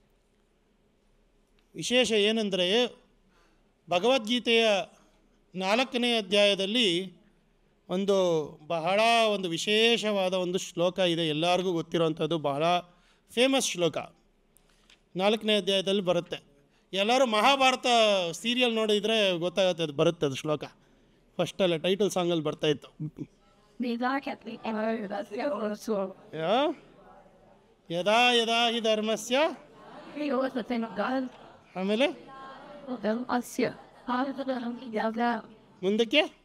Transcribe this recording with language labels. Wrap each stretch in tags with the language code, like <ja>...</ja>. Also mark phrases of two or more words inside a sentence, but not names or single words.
<kn>ವಿಶೇಷ ಏನಂದರೆ, ಭಗವದ್ಗೀತೆಯ 4ನೇ ಅಧ್ಯಾಯದಲ್ಲಿ ಬಹಳ ವಿಶೇಷವಾದ ಒಂದು ಶ್ಲೋಕ ಇದೆ, ಎಲ್ಲರಿಗೂ ಗೊತ್ತಿರೋವಂಥದ್ದು, ಬಹಳ ಫೇಮಸ್ ಶ್ಲೋಕ. 4ನೇ ಅಧ್ಯಾಯದಲ್ಲಿ ಬರುತ್ತೆ. ಎಲ್ಲರೂ ಮಹಾಭಾರತ ಸೀರಿಯಲ್ ನೋಡಿದರೆ ಗೊತ್ತಾಗುತ್ತೆ, ಅದು ಬರುತ್ತೆ, ಅದು ಶ್ಲೋಕ ಫಸ್ಟಲ್ಲೇ</kn> <en>title songಲ್ಲಿ</en> <kn>ಬರ್ತಾಯಿತ್ತು.</kn> <sa>ಯದಾ ಯದಾ ಹಿ ಧರ್ಮಸ್ಯ,</sa> <kn>ಆಮೇಲೆ ಮುಂದಕ್ಕೆ</kn>